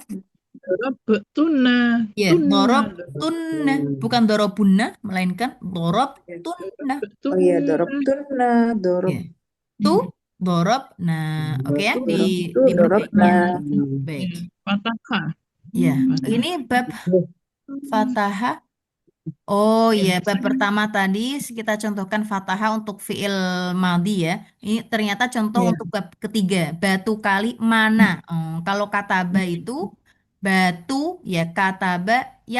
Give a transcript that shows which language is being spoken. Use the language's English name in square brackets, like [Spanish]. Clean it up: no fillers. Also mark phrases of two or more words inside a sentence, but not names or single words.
[Arabic] Tuna. Ya, ضرب تن. [Indonesian] Bukan dorobunna, melainkan [Arabic] ضرب تن. [Indonesian] Oh iya, dorobtunna, Ya. Tu, dorob. Nah, oke ya. [Arabic] dorobtu, [Indonesian] Di [Arabic] dorobna. [Indonesian] Baik. Fatahah. Ya, ini bab Fatahah. Oh iya, bab pertama tadi kita contohkan Fatahah untuk [Arabic] فعل ماض [Indonesian] ya. Ini ternyata contoh Iya. untuk bab ketiga, batu kali mana. Kalau kataba itu batu ya [Arabic] كتب يكتب.